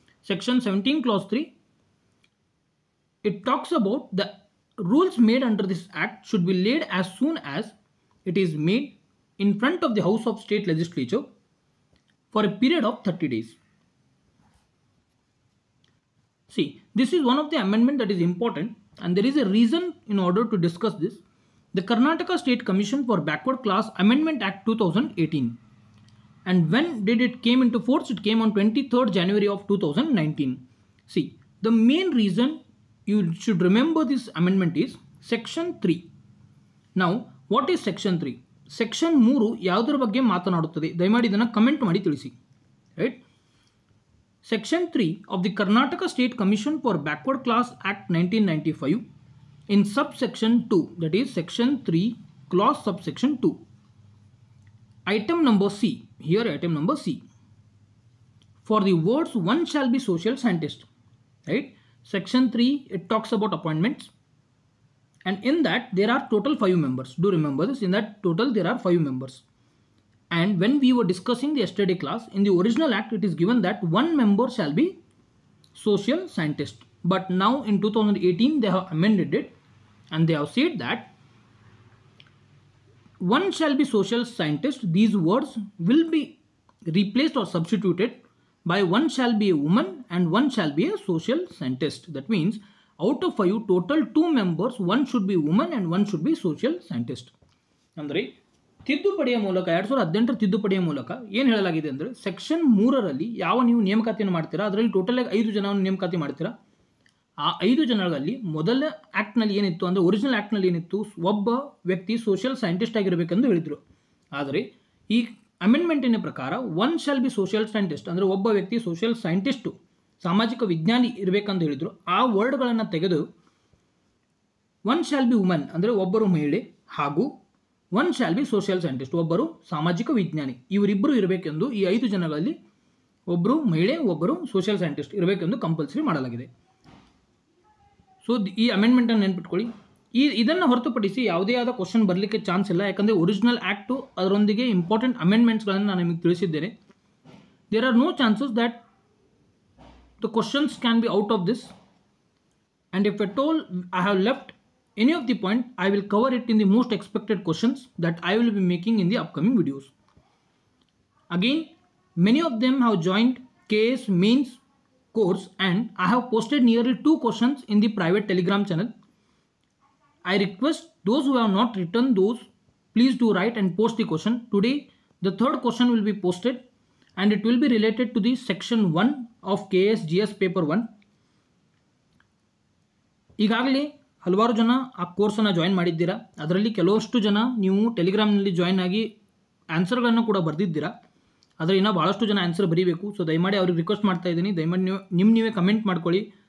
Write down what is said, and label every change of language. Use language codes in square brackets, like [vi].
[en] Section 17 clause 3 it talks about the rules made under this act should be laid as soon as it is made in front of the House of State Legislature for a period of 30 days. See, this is one of the amendment that is important, and there is a reason in order to discuss this. The Karnataka State Commission for Backward Class Amendment Act 2018. And when did it came into force? It came on 23rd January of 2019. See, the main reason you should remember this amendment is Section 3. Now, what is Section 3? [kn] Section 3 ಯಾವುದರ ಬಗ್ಗೆ ಮಾತನಾಡುತ್ತದೆ? ದಯಮಾಡಿ ಇದನ್ನು comment ಮಾಡಿ ತಿಳಿಸಿ. [en] Right, section 3 of the Karnataka state commission for backward class act 1995 in sub section 2, that is section 3 clause sub section 2, item number C, here item number C, for the words one shall be social scientist. Right, section 3 it talks about appointments, and in that there are total 5 members. Do remember this, in that total there are 5 members. And when we were discussing the yesterday class, in the original act it is given that one member shall be social scientist, but now in 2018 they have amended it and they have said that one shall be social scientist. These words will be replaced or substituted by one shall be a woman and one shall be a social scientist. That means out of 5 total 2 members, one should be woman and one should be social scientist. [kn] ಅಂದರೆ ತಿದ್ದುಪಡಿಯ ಮೂಲಕ 2018 ತಿದ್ದುಪಡಿಯ ಮೂಲಕ ಏನು ಹೇಳಲಾಗಿದೆ ಅಂದರೆ section 3ರಲ್ಲಿ ಯಾವ ನೀವು ನೇಮಕಾತಿಯನ್ನು ಮಾಡ್ತೀರಾ ಅದರಲ್ಲಿ ಟೋಟಲ್ ಆಗಿ 5 ಜನವನ್ನು ನೇಮಕಾತಿ ಮಾಡ್ತೀರಾ. ಆ 5 ಜನಗಳಲ್ಲಿ ಮೊದಲ ಆ್ಯಕ್ಟ್ನಲ್ಲಿ ಏನಿತ್ತು ಅಂದರೆ ಒರಿಜಿನಲ್ ಆ್ಯಕ್ಟ್ನಲ್ಲಿ ಏನಿತ್ತು, ಒಬ್ಬ ವ್ಯಕ್ತಿ ಸೋಷಿಯಲ್ ಸೈಂಟಿಸ್ಟ್ ಆಗಿರಬೇಕೆಂದು ಹೇಳಿದರು. ಆದರೆ ಈ ಅಮೆಂಡ್ಮೆಂಟಿನ ಪ್ರಕಾರ [en] one shall be social scientist [kn] ಅಂದರೆ ಒಬ್ಬ ವ್ಯಕ್ತಿ ಸೋಷಿಯಲ್ ಸೈಂಟಿಸ್ಟು ಸಾಮಾಜಿಕ ವಿಜ್ಞಾನಿ ಇರಬೇಕಂತ ಹೇಳಿದರು. ಆ ವರ್ಡ್ಗಳನ್ನು ತೆಗೆದು [en] one shall be woman [kn] ಅಂದರೆ ಒಬ್ಬರು ಮಹಿಳೆ ಹಾಗೂ [en] one shall be social scientist [kn] ಒಬ್ಬರು ಸಾಮಾಜಿಕ ವಿಜ್ಞಾನಿ, ಇವರಿಬ್ಬರು ಇರಬೇಕೆಂದು ಈ 5 ಜನಗಳಲ್ಲಿ ಒಬ್ಬರು ಮಹಿಳೆ ಒಬ್ಬರು ಸೋಷಿಯಲ್ ಸೈಂಟಿಸ್ಟ್ ಇರಬೇಕೆಂದು ಕಂಪಲ್ಸರಿ ಮಾಡಲಾಗಿದೆ. ಸೊ ಈ ಅಮೆಂಡ್ಮೆಂಟನ್ನು ನೆನ್ಪಿಟ್ಕೊಳ್ಳಿ. ಇದನ್ನು ಹೊರತುಪಡಿಸಿ ಯಾವುದೇ ಆದ ಕ್ವಶನ್ ಬರಲಿಕ್ಕೆ ಚಾನ್ಸ್ ಇಲ್ಲ, ಯಾಕಂದರೆ ಒರಿಜಿನಲ್ ಆ್ಯಕ್ಟು ಅದರೊಂದಿಗೆ ಇಂಪಾರ್ಟೆಂಟ್ ಅಮೆಂಡ್ಮೆಂಟ್ಸ್ಗಳನ್ನು ನಾನು ನಿಮಗೆ ತಿಳಿಸಿದ್ದೇನೆ. [en] There are no chances that the questions can be out of this, and if at all I have left any of the point, I will cover it in the most expected questions that I will be making in the upcoming videos. Again, many of them have joined KS mains course and I have posted nearly 2 questions in the private Telegram channel. I request those who have not written those, please do write and post the question. Today the third question will be posted and it will be related to the section 1 of KS GS paper 1. [kn] ಈಗಾಗಲೇ ಹಲವಾರು ಜನ ಆ ಕೋರ್ಸನ್ನು join ಮಾಡಿದ್ದೀರಾ. ಅದರಲ್ಲಿ ಕೆಲವಷ್ಟು ಜನ ನೀವು ಟೆಲಿಗ್ರಾಮ್ನಲ್ಲಿ join ಆಗಿ ಆನ್ಸರ್ಗಳನ್ನು ಕೂಡ ಬರೆದಿದ್ದೀರಾ. ಆದರೆ ಇನ್ನೂ ಭಾಳಷ್ಟು ಜನ ಆನ್ಸರ್ ಬರೀಬೇಕು. ಸೊ ದಯಮಾಡಿ ಅವ್ರಿಗೆ ರಿಕ್ವೆಸ್ಟ್ ಮಾಡ್ತಾ ಇದ್ದೀನಿ, ದಯಮಾಡಿ ನೀವೇ ಕಮೆಂಟ್ ಮಾಡ್ಕೊಳ್ಳಿ.